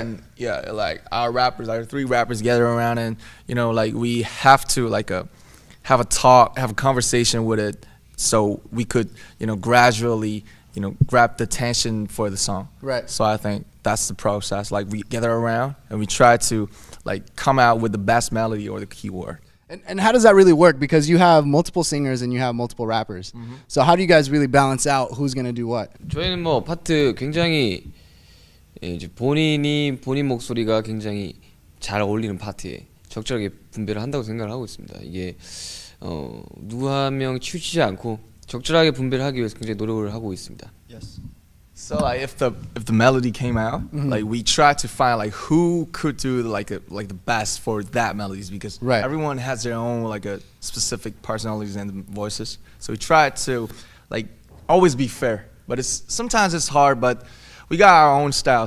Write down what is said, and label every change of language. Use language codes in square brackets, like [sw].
[en] And yeah, like our 3 rappers gather around, and like we have to have a talk, have a conversation with it, so we could gradually grab the attention for the song. Right. So I think that's the process. Like we gather around and we try to come out with the best melody or the keyword. And how does that really work? Because you have multiple singers and you have multiple rappers. So how do you guys really balance out who's going to do what? [ko] 저희는 뭐 파트 굉장히 이제 본인 목소리가 굉장히 잘 어울리는 파트에 적절하게 분배를 한다고 생각을 하고 있습니다. 이게 누구 한 명 치우치지 않고 적절하게 분배를 하기 위해서 굉장히 노력을 하고 있습니다. [en] Yes. So if the melody came out, we try to find who could do the best for that melodies, because everyone has their own a specific personalities and voices. So we try to always be fair, but sometimes it's hard, but we got our own style.